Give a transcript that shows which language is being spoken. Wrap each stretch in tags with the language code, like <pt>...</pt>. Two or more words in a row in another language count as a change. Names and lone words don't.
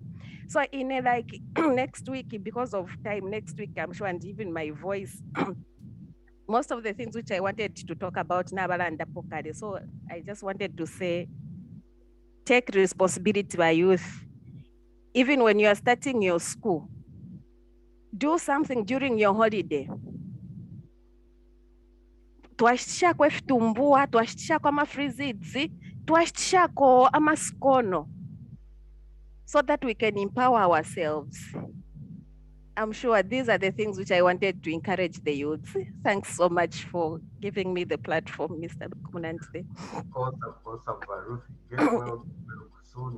<en>So in a, like next week, because of time, next week, I'm sure, and even my voice, most of the things which I wanted to talk about,</en> <bem>Nabalanda Pokade.</bem> <en>So I just wanted to say, take responsibility by youth. Even when you are starting your school, do something during your holiday.</en> <bem>Twashitisha kwefitumbua, twashitisha kwa mafrizidzi, twashitisha ko amasikono,</bem> <en>so that we can empower ourselves. I'm sure these are the things which I wanted to encourage the youth. Thanks so much for giving me the platform, Mr. Kunante. Awesome, Ruth. Get well soon.</en>